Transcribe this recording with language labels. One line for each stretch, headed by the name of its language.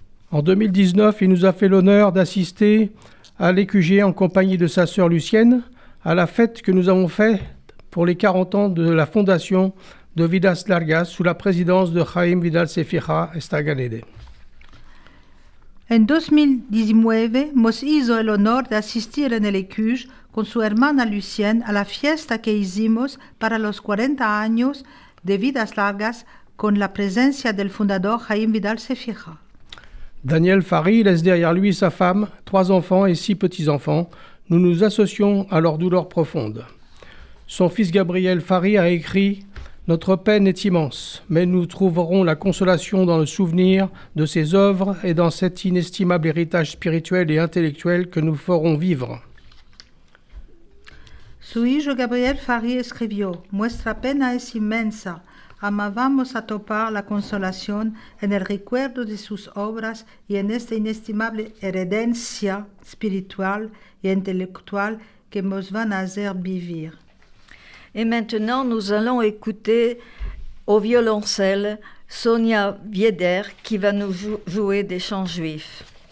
French: En 2019, il nous a fait l'honneur d'assister à l'EQG en compagnie de sa sœur Lucienne à la fête que nous avons faite pour les 40 ans de la fondation de Vidas Largas sous la présidence de Jaime Vidal Sefira Estagalede.
Ladino: En 2019 nos hizo el honor de asistir en el EQG con su hermana Lucienne a la fiesta que hicimos para los 40 años de Vidas Largas con la presencia del fundador Jaime Vidal Sefira.
French: Daniel Farri laisse derrière lui sa femme, 3 enfants et 6 petits-enfants. Nous nous associons à leur douleur profonde. Son fils Gabriel Farri a écrit « Notre peine est immense, mais nous trouverons la consolation dans le souvenir de ses œuvres et dans cet inestimable héritage spirituel et intellectuel que nous ferons vivre. »
Ladino: Su hijo Gabriel Farri escribió: Nuestra pena es inmensa. Amábamos a topar la consolación en el recuerdo de sus obras y en esta inestimable herencia espiritual y intelectual que nos van a hacer vivir.
French: Et maintenant, nous allons écouter au violoncelle Sonia Vieder qui va nous jouer des chants juifs.